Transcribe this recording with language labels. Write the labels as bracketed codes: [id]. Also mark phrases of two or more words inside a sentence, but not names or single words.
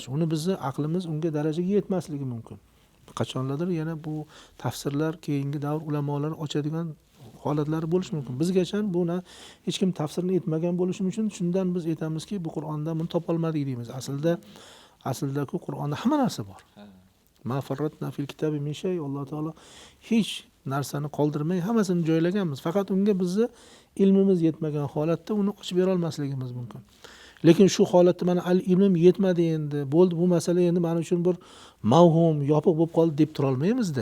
[uz] Uni bizni aqlimiz unga darajaga yetmasligi mumkin. Qachonlardir yana bu tafsirlar keyingi davr ulamolari ochadigan holatlari bo'lishi mumkin. Bizgacha buni hech kim tafsirini etmagan bo'lishi uchun shundan biz aytamizki, bu Qur'onda buni topolmadik deymiz. Aslida-ku Qur'onda hamma narsa bor. [ar] ما فرطنا في الكتاب من شيء. [uz] Alloh taolo hech narsani qoldirmay hammasini joylaganmiz. Faqat unga bizni ilmimiz yetmagan holatda uni ochib bera olmasligimiz mumkin. Lekin shu holatda mana ilmim yetmadi endi, bo'ldi bu masala endi men uchun bir mavhum, yopiq bo'lib qoldi deb tura olmaymiz-da.